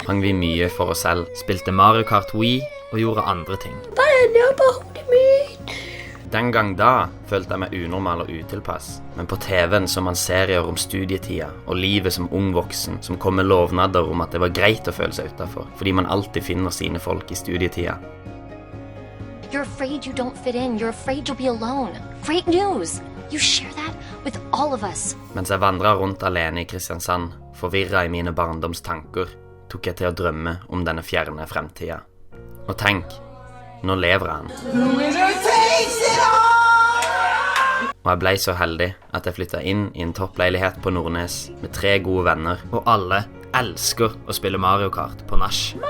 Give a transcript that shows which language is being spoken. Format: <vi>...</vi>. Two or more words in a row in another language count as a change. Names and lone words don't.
<no>Hang vi mye for oss selv, spilte Mario Kart Wii og gjorde andre ting. Hva er det på hodet mitt? Den gang da følte jeg meg unormal og utilpass, men på TV-en så man serier om studietida og livet som ung voksen, som kom med lovnader om at det var greit å føle seg utenfor, fordi man alltid finner sine folk i studietida.</no> <en>You're afraid you don't fit in. You're afraid you'll be alone. Great news! You share that with all of us.</en> <no>Mens jeg vandret rundt alene i Kristiansand, forvirret i mine barndomstanker, tok jeg til å drømme om denne fjerne fremtida. Og tenk, nå lever han. Og jeg ble så heldig at jeg flyttet inn i en toppleilighet på Nordnes med 3 gode venner, og alle elsker å spille Mario Kart på nach.</no>